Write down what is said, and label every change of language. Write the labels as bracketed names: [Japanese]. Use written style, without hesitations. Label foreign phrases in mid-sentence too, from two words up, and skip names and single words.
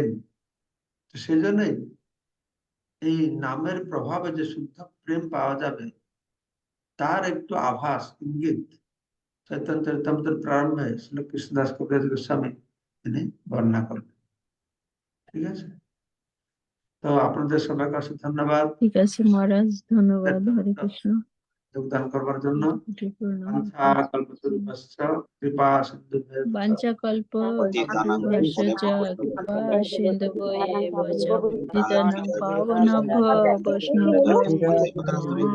[Bangla] তো সেই জন্যই এই নামের প্রভাবে যে শুদ্ধ প্রেম পাওয়া যাবে, তার একটু আভাস, ইঙ্গিত চৈতন্য চরিতামৃতের প্রারম্ভে শ্রী কৃষ্ণদাস কবিরাজ গোস্বামী তিনি বর্ণনা করবেন। ঠিক আছে, তো আপনাদের সবাইকে অসংখ্য ধন্যবাদ ঠিক আছে মহারাজ, ধন্যবাদ। হরে কৃষ্ণ। যোগদান করবার জন্য। কোটি প্রণাম। [Sanskrit] বাঞ্ছা কল্পতরুভ্যশ্চ কৃপা সিন্ধুভ্যেব চ বাঞ্ছা কল্প তরুভ্যশ্চ কৃপা সিন্ধুভ্যেব চ পতিতানাং পাবনেভ্যো বৈষ্ণবেভ্যো নমঃ।